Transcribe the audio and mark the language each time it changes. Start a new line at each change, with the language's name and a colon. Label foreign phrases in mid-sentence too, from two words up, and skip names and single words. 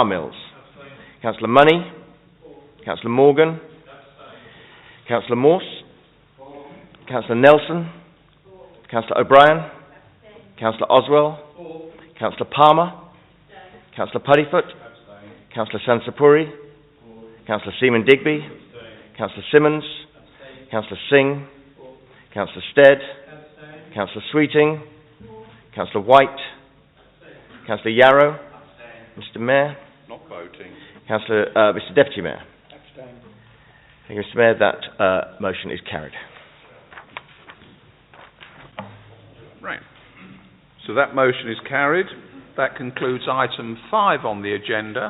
English: Mills, Councillor Money, Councillor Morgan, Councillor Morse, Councillor Nelson, Councillor O'Brien, Councillor Oswell, Councillor Palmer, Councillor Puddifoot, Councillor Sansapuri, Councillor Seaman Digby, Councillor Simmons, Councillor Singh, Councillor Stead, Councillor Sweeting, Councillor White, Councillor Yarrow, Mr. Mayor, Not voting. Mr. Deputy Mayor. Thank you, Mr. Mayor. That motion is carried. Right. So that motion is carried. That concludes item 5 on the agenda.